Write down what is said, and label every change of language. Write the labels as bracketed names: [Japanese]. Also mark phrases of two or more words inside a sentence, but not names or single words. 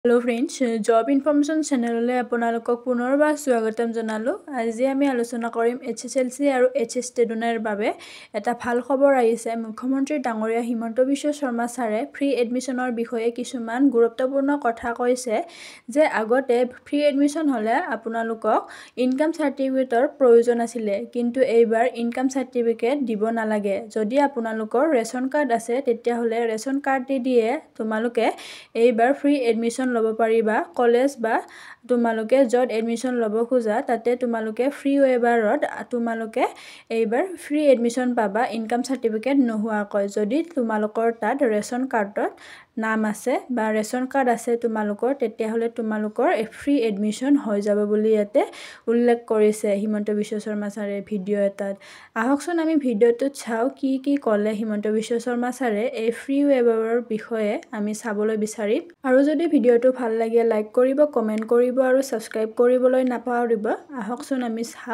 [English] Hello friends job information channel [Assamese] আপলোক পুনৰবাৰ স্বাগতম জনালো আজি আমি আলোচনা কৰিম এইচএছএলচি আৰু এইচএছ টেডুনাৰ বাবে এটা ভাল খবৰ আহিছে মুখ্যমন্ত্ৰী ডাঙৰীয়া হিমন্ত বিশ্ব শৰ্মা ছাৰে ফ্ৰী এডমিছনৰ বিষয়ে কিছুমান গুৰুত্বপূৰ্ণ কথা কৈছে যে আগতে ফ্ৰী এডমিছন হলে আপোনালোকক ইনকাম ছাৰ্টিফিকেটৰ প্ৰয়োজন আছিলে কিন্তু এইবাৰ ইনকাম ছাৰ্টিফিকেট দিব নালাগে যদি আপোনালোকৰ ৰেচন কাৰ্ড আছে তেতিয়া হলে ৰেচন কাৰ্ড দিয়ে তোমালোকে এইবাৰ फ्री एडमिशन লব পাৰিবা কলেজ বা তোমালোকে যত এডমিশন লব খোজা তাতে তোমালোকে ফ্ৰী ৱেবাৰত তোমালোকে এইবাৰ ফ্ৰী এডমিশন পাবা ইনকাম সাৰ্টিফিকেট নোহোৱাকৈ যদি তোমালোকৰ তাত ৰেশন কাৰ্ডত নাম আছে বা ৰেশন কাৰ্ড আছে তোমালোকৰ তেতিয়া হলে তোমালোকৰ ফ্ৰী এডমিশন হৈ যাব বুলি ইয়াতে উল্লেখ কৰিছে হিমন্ত বিশ্ব শৰ্মা ছাৰে ভিডিও এটাত আহকচোন আমি ভিডিওটোত চাও কি ক'লে হিমন্ত বিশ্ব শৰ্মা ছাৰে এই ফ্ৰী ৱেবাৰৰ বিষয়ে আমি চাবলৈ বিচাৰিম আৰু যদি ভিডিওটো ভাল লাগে লাইক কৰিব কমেন্ট কৰিব আৰু সাবস্ক্ৰাইব কৰিবলৈ নাপাহৰিব আহকচোন আমি চাও